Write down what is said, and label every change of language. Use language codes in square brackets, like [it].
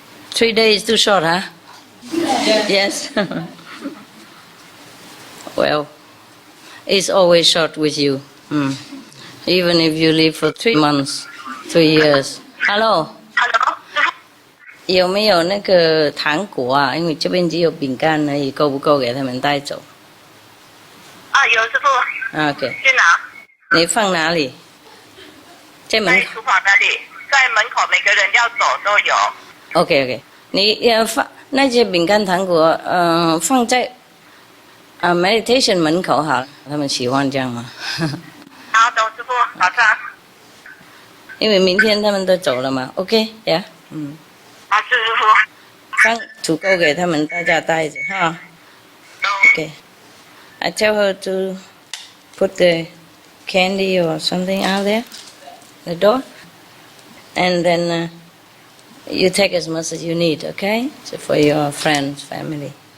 [en] 3 days too short, Yes. Well, it's always short with you. Even if you live for 3 months, 3 years. [zh] Hello? 有没有那个糖果啊？因为这边只有饼干而已，够不够给他们带走？有师傅。 OK。去拿？你放哪里？在门口。在厨房那里，在门口每个人要走都有。 OK， 你要放那些饼干糖果，放在meditation 门口好了，他们喜欢这样吗？好，等师傅，早上。因为明天他们都走了嘛。 OK， 呀，好，是师傅。放足够给他们大家带着哈。 [en] Okay. I tell her to put the candy or something out there, the door, and then you take as much as you need, okay? So for your friends, family.